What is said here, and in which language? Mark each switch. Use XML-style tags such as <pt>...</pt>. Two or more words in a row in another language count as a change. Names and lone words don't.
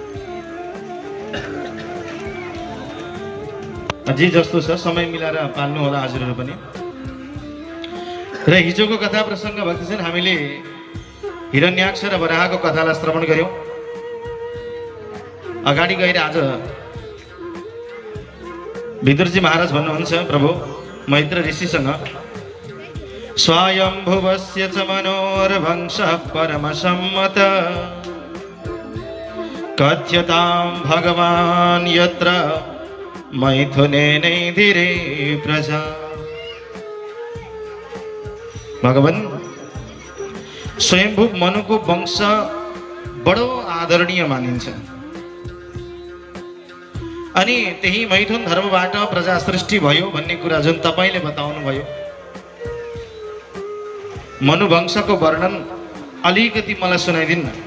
<ne>जे जस्तो छ समय मिलाएर पाल्नु होला हजुरहरू पनि। र हिजोको कथा प्रसङ्ग भक्तजन हामीले हिरण्याक्ष र वराहको कथालाई श्रवण गर्यौं। अगाडि गएर आज विदुरजी महाराज भन्नुहुन्छ प्रभु मैत्र ऋषिसँग,</ne> <sa>स्वयंभुवस्य च मनोर्वंशः परमसम्मत कथ्यतां भगवान् यत्र मैथुनेनैधिरे प्रजा।</sa> <ne>भगवान स्वयंभू मनुको वंश बडो आदरणीय मानिन्छ। अनि त्यही मैथुन धर्मबाट प्रजा सृष्टि भयो भन्ने कुरा जुन तपाईले बताउनु भयो, मनुवंशको वर्णन अलिकति मलाई सुनाइदिनु न।</ne>